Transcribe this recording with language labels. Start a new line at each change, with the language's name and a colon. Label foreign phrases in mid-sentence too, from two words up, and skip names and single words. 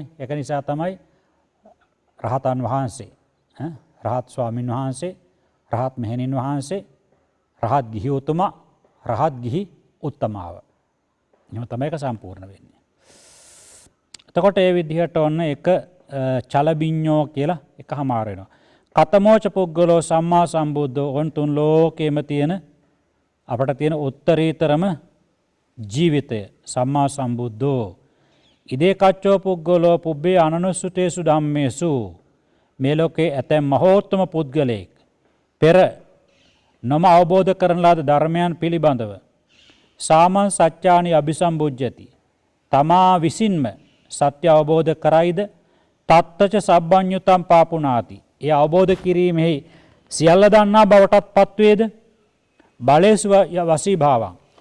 Sinhala: ඒක නිසා තමයි රහතන් වහන්සේ රහත් ස්වාමින් වහන්සේ රහත් මෙහෙණින් වහන්සේ රහත් ගිහි උතුමා රහත් ගිහි උත්තමාව. එහෙම තමයි ඒක සම්පූර්ණ වෙන්නේ. එතකොට ඒ විදිහට ඔන්න එක චලබිඤ්ඤෝ කියලා එකමාර වෙනවා.
Pali: කතමෝච පුද්ගලෝ සම්මා සම්බුද්ධෝ
Sinhala: ඔන් තුන් ලෝකෙම තියෙන අපට තියෙන උත්තරීතරම ජීවිතය සම්මා
Pali: සම්බුද්ධෝ ඉදේ කච්චෝ පුද්ගලෝ පුබ්බේ අනනුස්සතේසු ධම්මේසු
Sinhala: මේ ලෝකේ ඇතැම් මහෝත්තම පුද්ගලයෙක් පෙර නොම අවබෝධ කරන ලද ධර්මයන් පිළිබඳව
Pali: සාමං සත්‍යානි අபிසම්බුජ්ජති
Sinhala: තමා විසින්ම සත්‍ය අවබෝධ කරයිද
Pali: තත්තච සබ්බඤ්ඤුතං පාපුනාති
Sinhala: ඒ අවබෝධ කිරීමෙහි සියල්ල දන්නා බවටත් පත්වේද
Pali: බලේසු වසී භාවං